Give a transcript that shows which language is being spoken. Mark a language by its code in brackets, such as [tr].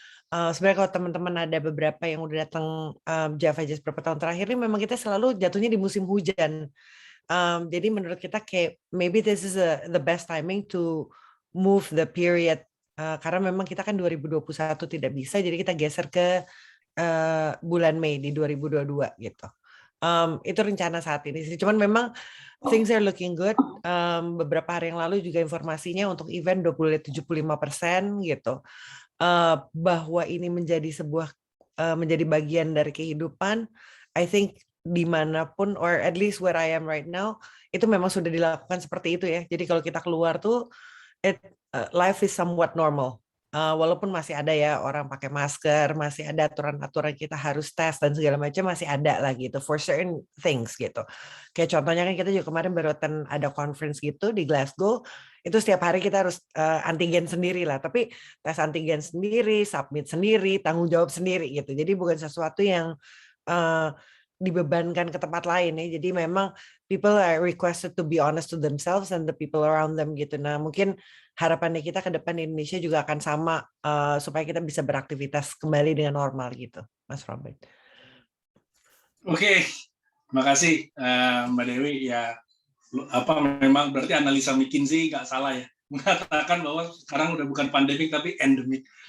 [id] Sebenarnya kalau teman-teman ada beberapa yang udah datang Java Jazz beberapa tahun terakhir ini, memang kita selalu jatuhnya di musim hujan. Jadi menurut kita kayak [en] maybe this is the best timing to move the period, [id] karena memang kita kan 2021 tidak bisa, jadi kita geser ke bulan Mei di 2022 gitu. Itu rencana saat ini sih. Cuman memang [en] things are looking good. [id] Beberapa hari yang lalu juga informasinya untuk event 75% gitu. Bahwa ini menjadi menjadi bagian dari kehidupan. [en] I think dimanapun, or at least where I am right now, [id] itu memang sudah dilakukan seperti itu ya. Jadi kalau kita keluar tuh, [en] life is somewhat normal. [id] Walaupun masih ada ya orang pakai masker, masih ada aturan-aturan kita harus tes dan segala macam, masih ada lah gitu [en] for certain things [id] gitu. Kayak contohnya kan kita juga kemarin baru ada conference gitu di Glasgow, itu setiap hari kita harus antigen sendiri lah, tapi tes antigen sendiri, submit sendiri, tanggung jawab sendiri gitu. Jadi bukan sesuatu yang dibebankan ke tempat lain ya. Jadi memang [en] people are requested to be honest to themselves and the people around them gitu. [id] Nah, mungkin harapannya kita ke depan Indonesia juga akan sama, supaya kita bisa beraktivitas kembali dengan normal gitu, Mas Robert. Oke, makasih Mbak Dewi. Ya, memang berarti analisa McKinsey nggak salah ya, mengatakan bahwa sekarang udah bukan pandemik tapi endemik.